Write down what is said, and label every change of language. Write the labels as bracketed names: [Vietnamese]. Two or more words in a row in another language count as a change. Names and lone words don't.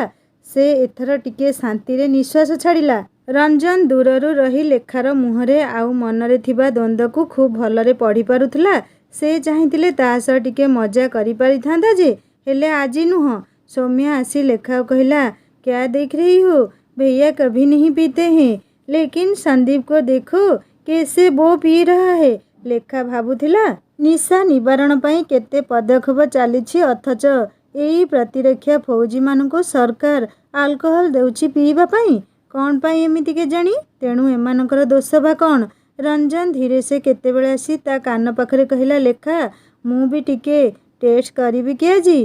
[Odia] ସେ ଏଥର ଟିକିଏ ଶାନ୍ତିରେ ନିଶ୍ୱାସ ଛାଡ଼ିଲା। ରଞ୍ଜନ ଦୂରରୁ ରହି ଲେଖାର ମୁହଁରେ ଆଉ ମନରେ ଥିବା ଦ୍ୱନ୍ଦ୍ୱକୁ ଖୁବ୍ ଭଲରେ ପଢ଼ି ପାରୁଥିଲା। ସେ ଚାହିଁଥିଲେ ତା ସହ ଟିକେ ମଜା କରିପାରିଥାନ୍ତା ଯେ, ହେଲେ ଆଜି ନୁହଁ। ସୌମ୍ୟା ଆସି ଲେଖାକୁ କହିଲା, [Hindi] क्या देख रही हो? भैया कभी नहीं पीते हैं, लेकिन संदीप को देखो कैसे वो पी रहा है। [Odia] ଲେଖା ଭାବୁଥିଲା, ନିଶା ନିବାରଣ ପାଇଁ କେତେ ପଦକ୍ଷେପ ଚାଲିଛି, ଅଥଚ ଏଇ ପ୍ରତିରକ୍ଷା ଫୌଜିମାନଙ୍କୁ ସରକାର ଆଲକୋହଲ ଦେଉଛି ପିଇବା ପାଇଁ। କ'ଣ ପାଇଁ ଏମିତି କେଜାଣି? ତେଣୁ ଏମାନଙ୍କର ଦୋଷ ବା କ'ଣ? ରଞ୍ଜନ ଧୀରେ ସେ କେତେବେଳେ ଆସି ତା କାନ ପାଖରେ କହିଲା, ଲେଖା, ମୁଁ ବି ଟିକେ ଟେଷ୍ଟ କରିବି କି ଆଜି?